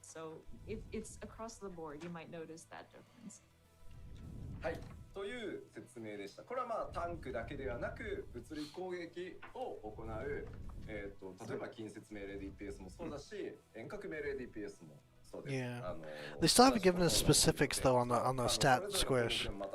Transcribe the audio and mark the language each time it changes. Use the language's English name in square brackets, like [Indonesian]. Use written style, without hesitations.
[English] So if it's across the board, you might notice that difference. [Japanese] はい、という説明でした。これはまあタンクだけではなく物理攻撃を行う、例えば近接命令 DPS もそうだし、遠隔命令 DPS も。 [English] Yeah, they still haven't given us specifics though on the stat squish.